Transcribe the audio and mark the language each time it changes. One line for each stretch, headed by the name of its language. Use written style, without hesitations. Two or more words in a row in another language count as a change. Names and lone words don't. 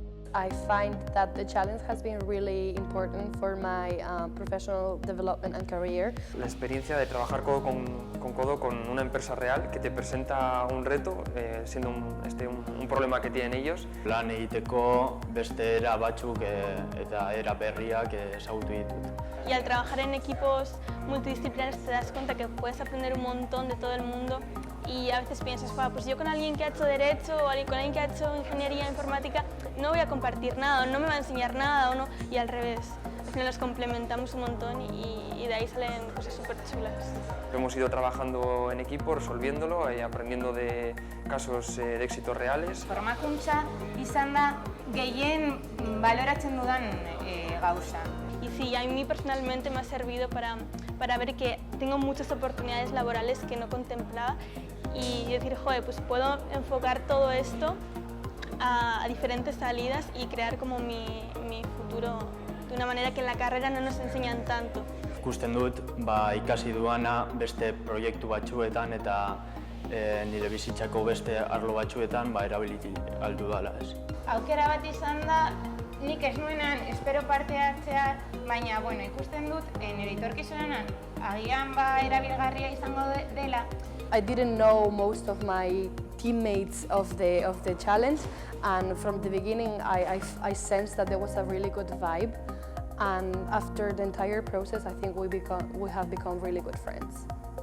English: I find that the challenge has been really important for my professional development and career.
Spanish: La experiencia de trabajar codo con codo con una empresa real que te presenta un reto, siendo un problema que tienen ellos.
Basque: Lan egiteko beste era batzuk eta era berriak ezagutu ditut.
Spanish: Y al trabajar en equipos multidisciplinares te das cuenta que puedes aprender un montón de todo el mundo y a veces piensas, pues yo con alguien que ha hecho Derecho o con alguien que ha hecho Ingeniería Informática no voy a compartir nada, o no me va a enseñar nada, o no, y al revés. Al final los complementamos un montón y de ahí salen cosas súper chulas. Hemos ido trabajando en equipo, resolviéndolo y aprendiendo de casos de éxitos reales.
Basque: Formakuntza izan da gehien baloratzen dudan gauza.
Spanish: Y sí, a mí personalmente me ha servido para ver que tengo muchas oportunidades laborales que no contemplaba y decir, joder, pues puedo enfocar todo esto a diferentes salidas y crear como mi futuro de una manera que en la carrera no nos enseñan tanto.
Basque: Ikusten dut, ikasi duana beste proiektu batzuetan eta nire bizitzako beste arlo batzuetan erabili aldu dala. Aukera bat izan da, nik ez nuenan espero parte hartzea, baina ikusten dut nire etorkizunean agian erabilgarria izango dela.
English: I didn't know most of my teammates of the challenge, and from the beginning I sensed that there was a really good vibe, and after the entire process I think we have become really good friends.